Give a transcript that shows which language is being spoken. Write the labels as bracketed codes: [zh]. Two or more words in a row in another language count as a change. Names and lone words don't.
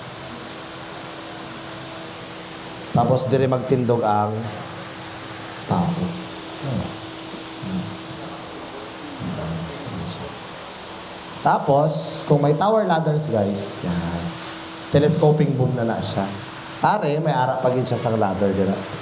[hil] Tapos, dire magtindog ang tao. Tapos, kung may [en] tower ladders, [hil] guys, yan. [en] Telescoping boom na siya. [hil] Are, may ara pagin siya sa ladder dira.